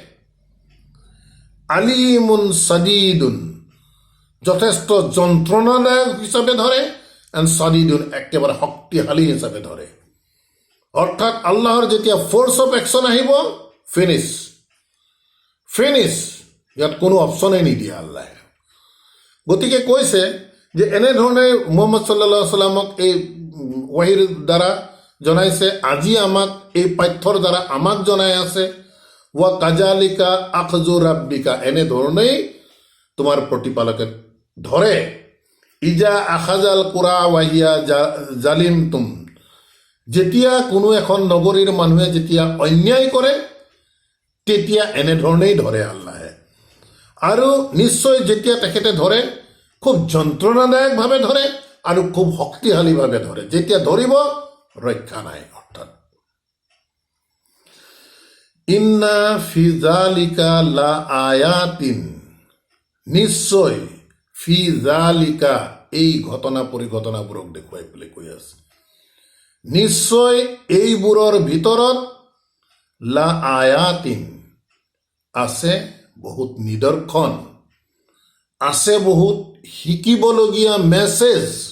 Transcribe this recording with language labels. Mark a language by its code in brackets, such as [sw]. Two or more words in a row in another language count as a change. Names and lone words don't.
[ar] أليم شديد, [as] যথেষ্ট যন্ত্ৰণাদায়ক হিচাপে ধৰে, এণ্ড সাদিদুন একেবাৰে শক্তিশালী হিচাপে ধৰে। অৰ্থাৎ আল্লাহৰ যেতিয়া [en] force of action [as] আহিব, ফিনিছ, ইয়াত কোনো অপশ্যনেই নিদিয়ে আল্লাহে। গতিকে কৈছে যে এনেধৰণে মুহাম্মদ সাল্লাল্লাহু আলাইহি সাল্লামক এই ৱাহিৰ দ্বাৰা জনাইছে, আজি আমাক এই পাঠ্যৰ দ্বাৰা আমাক জনাই আছে, [ar] وكذلك أخذ ربك, [as] এনেধৰণেই তোমাৰ প্ৰতিপালকে ধৰে। [ar] إذا أخذ القرى وهي ظالمة, [as] যেতিয়া কোনো এখন নগৰীৰ মানুহে যেতিয়া অন্যায় কৰে, তেতিয়া এনেধৰণেই ধৰে আল্লাহে। আৰু নিশ্চয় যেতিয়া তেখেতে ধৰে, খুব যন্ত্ৰণাদায়কভাৱে ধৰে আৰু খুব শক্তিশালীভাৱে ধৰে। যেতিয়া ধৰিব ৰক্ষা নাই। অৰ্থাৎ [ar] إن في ذلك لآيات, [as] নিশ্চয় [ar] في ذلك, [as] এই ঘটনা পৰিঘটনাবোৰক দেখুৱাই পেলাই কৈ আছে, নিশ্চয় এইবোৰৰ ভিতৰত [ar] لآيات [as] আছে বহুত নিদৰ্শন, আছে বহুত শিকিবলগীয়া মেছেজ,